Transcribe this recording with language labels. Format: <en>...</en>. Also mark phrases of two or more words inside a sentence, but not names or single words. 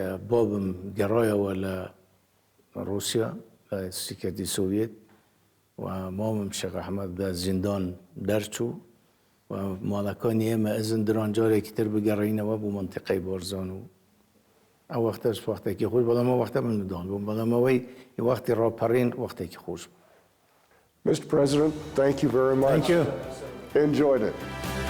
<ckb>بابم گەڕایەوە لە رووسیا لە سیکەتی سۆڤێت و مامم شێخ ئەحمەد بە زیندان دەرچوو و ماڵەکانی ئێمە ئەزن دران جارێکی تر بگەڕینەوە بۆ منتیقەی بارزان و ئەو وەختەش وەختێکی خۆش، بەڵام ئەو وەختە من منداڵ بووم، بەڵام ئەوەی وەختی ڕاپەڕین وەختێکی خۆش بوو.</ckb> <en>Mr. President, thank you very much. Thank you. Enjoyed it.</en>